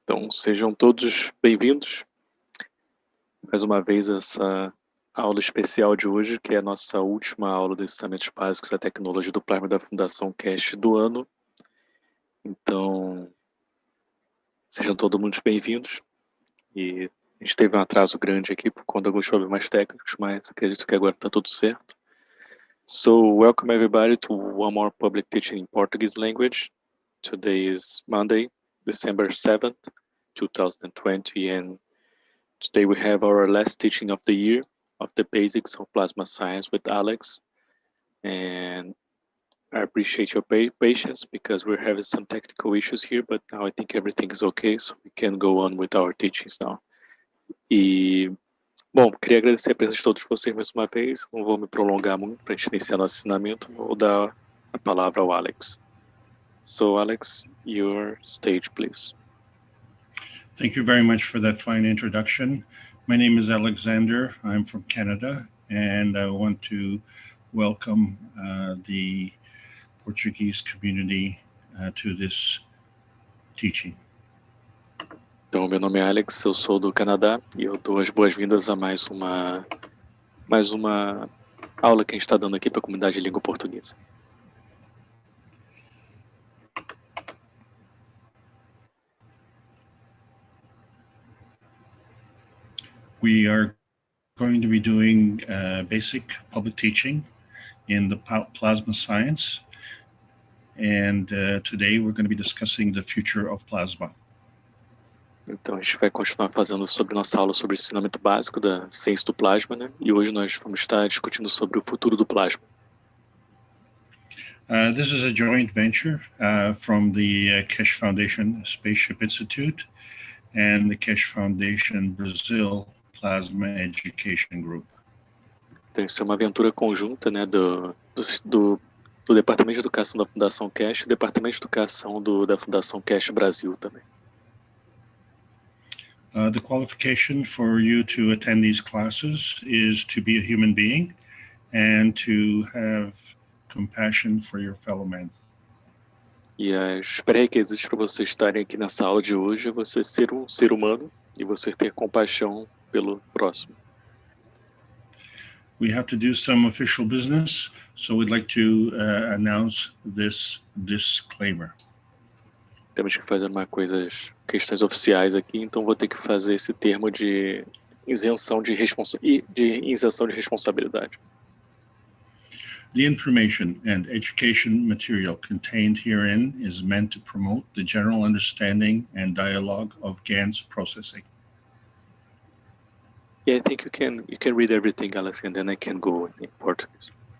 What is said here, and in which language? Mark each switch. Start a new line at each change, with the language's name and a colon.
Portuguese: Então sejam todos bem-vindos mais uma vez a essa aula especial de hoje, que é a nossa última aula dos Ensinamentos Básicos da Tecnologia do Plasma da Fundação Keshe do ano. Então, sejam todos muito bem-vindos. E a gente teve um atraso grande aqui por conta de alguns problemas técnicos, mas acredito que agora está tudo certo.
English: So, welcome everybody to one more public teaching in Portuguese language. Today is Monday, December 7th, 2020, and today we have our last teaching of the year of the basics of plasma science with Alex. And I appreciate your patience because we're having some technical issues here, but now I think everything is okay, so we can go on with our teachings now.
Portuguese: Bom, queria agradecer a presença de todos vocês mais uma vez. Não vou me prolongar muito para a gente iniciar nosso ensinamento. Vou dar a palavra ao Alex.
English: So, Alex, your stage, please. Thank you very much for that fine introduction. My name is Alexander. I'm from Canada, and I want to welcome the Portuguese community to this teaching.
Portuguese: Então, meu nome é Alex, eu sou do Canadá e eu dou as boas-vindas a mais uma aula que a gente está dando aqui para a comunidade de língua portuguesa.
English: We are going to be doing basic public teaching in the plasma science, and today we're going to be discussing the future of plasma.
Portuguese: Então, a gente vai continuar fazendo sobre nossa aula sobre o ensinamento básico da ciência do plasma, né? E hoje nós vamos estar discutindo sobre o futuro do plasma.
English: This is a joint venture from the Keshe Foundation Spaceship Institute and the Keshe Foundation Brazil Plasma Education Group.
Portuguese: Então, isso é uma aventura conjunta, né, do Departamento de Educação da Fundação Keshe e do Departamento de Educação da Fundação Keshe Brasil também.
English: The qualification for you to attend these classes is to be a human being and to have compassion for your fellow man.
Portuguese: E os pré-requisitos para você estarem aqui nessa aula de hoje é você ser um ser humano e você ter compaixão pelo próximo.
English: We have to do some official business, so we'd like to announce this disclaimer.
Portuguese: Temos que fazer questões oficiais aqui, então vou ter que fazer esse termo de isenção de responsabilidade.
English: The information and education material contained herein is meant to promote the general understanding and dialogue of GAN's processing. Yeah, I think you can read everything, Alex, and then I can go in Portuguese.